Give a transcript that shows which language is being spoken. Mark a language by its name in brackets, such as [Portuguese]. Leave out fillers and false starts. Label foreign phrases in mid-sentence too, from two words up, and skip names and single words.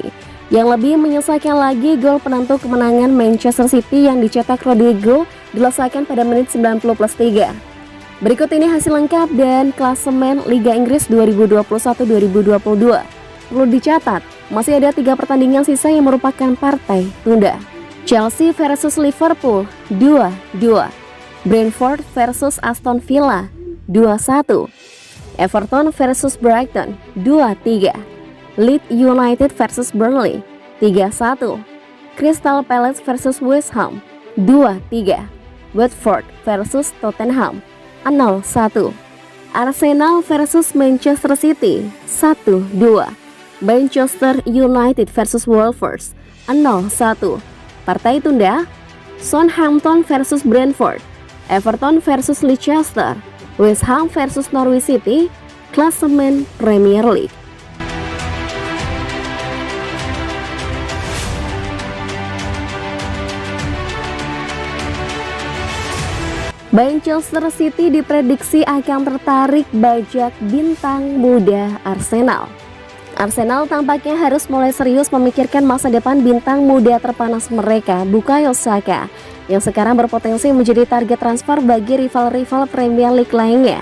[Indonesian] Yang lebih menyelesaikan lagi gol penentu kemenangan Manchester City yang dicetak Rodrigo dilesakan pada menit 90+3. Berikut ini hasil lengkap dan klasemen Liga Inggris 2021-2022. Perlu dicatat, masih ada 3 pertandingan sisa yang merupakan partai tunda. Chelsea versus Liverpool 2-2. Brentford versus Aston Villa 2-1. Everton versus Brighton 2-3. Leeds United versus Burnley 3-1. Crystal Palace versus West Ham 2-3. Watford versus Tottenham 0-1. Arsenal versus Manchester City 1-2. Manchester United versus Wolves 0-1. Partai tunda Southampton versus Brentford, Everton versus Leicester, West Ham versus Norwich City, klasemen Premier League. Manchester City diprediksi akan tertarik bajak bintang muda Arsenal. Arsenal tampaknya harus mulai serius memikirkan masa depan bintang muda terpanas mereka, Bukayo Saka, yang sekarang berpotensi menjadi target transfer bagi rival-rival Premier League lainnya.